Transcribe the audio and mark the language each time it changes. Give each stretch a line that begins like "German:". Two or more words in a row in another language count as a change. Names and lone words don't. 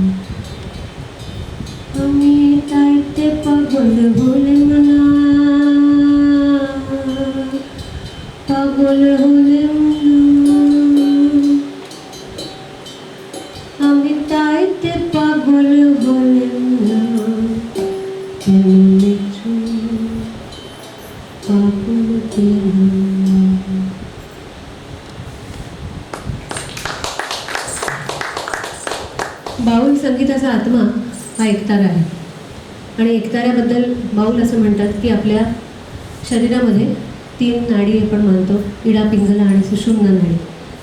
Bangla: আমি, তাইতে পাগল হলাম না পাগল হলাম না আমি, তাইতে পাগল হলাম না, তেমন একজন পাগল পেলাম না।
Marathi: बाउल संगीताचा आत्मा हा एकतारा आहे आणि एकताऱ्याबद्दल बाउल असं म्हणतात की आपल्या शरीरामध्ये 3 नाडी आपण मानतो, इडा, पिंगला आणि सुषुम्ना नाडी.